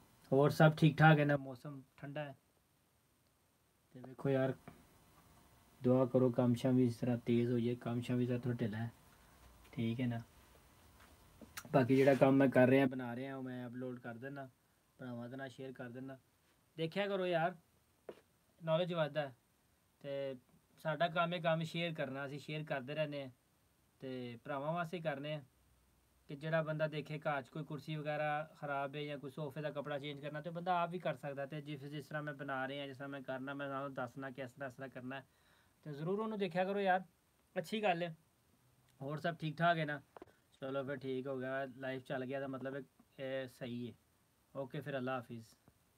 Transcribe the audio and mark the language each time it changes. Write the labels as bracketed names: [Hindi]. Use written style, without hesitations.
[Hindi] तो और सब ठीक ठाक है ना? मौसम ठंडा है तो देखो यार, दुआ करो काम शाम भी इस तरह तेज़ हो जाए, काम शाम भी इस तरह थोड़ा ढिला है, ठीक है ना। बाकी [Punjabi] ਜਿਹੜਾ ਕੰਮ [Hindi] मैं कर रहा बना रहा [Punjabi] ਉਹ [Hindi] मैं अपलोड कर देना, [Punjabi] ਭਰਾਵਾਂ ਦੇ ਨਾਲ [Hindi] शेयर कर देना। देखा करो यार, नॉलेज [Punjabi] ਵੱਧਦਾ ਹੈ। ਤੇ ਸਾਡਾ ਕੰਮ ਹੈ ਕੰਮ ਸ਼ੇਅਰ ਕਰਨਾ, ਅਸੀਂ ਸ਼ੇਅਰ ਕਰਦੇ ਰਹਿੰਦੇ ਹਾਂ ਤੇ ਭਰਾਵਾਂ ਵਾਸਤੇ ਕਰਨੇ ਆ ਕਿ ਜਿਹੜਾ ਬੰਦਾ ਦੇਖੇ ਘਰ 'ਚ ਕੋਈ ਕੁਰਸੀ ਵਗੈਰਾ [Hindi] ख़राब है [Punjabi] ਜਾਂ ਕੋਈ ਸੋਫੇ ਦਾ ਕਪੜਾ ਚੇਂਜ ਕਰਨਾ ਤੇ ਬੰਦਾ ਆਪ ਵੀ ਕਰ ਸਕਦਾ। ਤੇ ਜਿਸ ਤਰ੍ਹਾਂ ਮੈਂ ਬਣਾ ਰਿਹਾ, ਜਿਸ ਤਰ੍ਹਾਂ ਮੈਂ ਕਰਨਾ, ਮੈਂ ਤੁਹਾਨੂੰ ਦੱਸਣਾ ਕਿ ਇਸ ਤਰ੍ਹਾਂ ਕਰਨਾ ਹੈ। ਤੇ ਜ਼ਰੂਰ ਉਹਨੂੰ ਦੇਖਿਆ ਕਰੋ ਯਾਰ, ਅੱਛੀ ਗੱਲ ਹੈ। ਹੋਰ [Hindi] सब ठीक ठाक है ना? चलो फिर ठीक हो गया, लाइफ चल गया तो मतलब सही है। ओके फिर अल्लाह हाफिज़।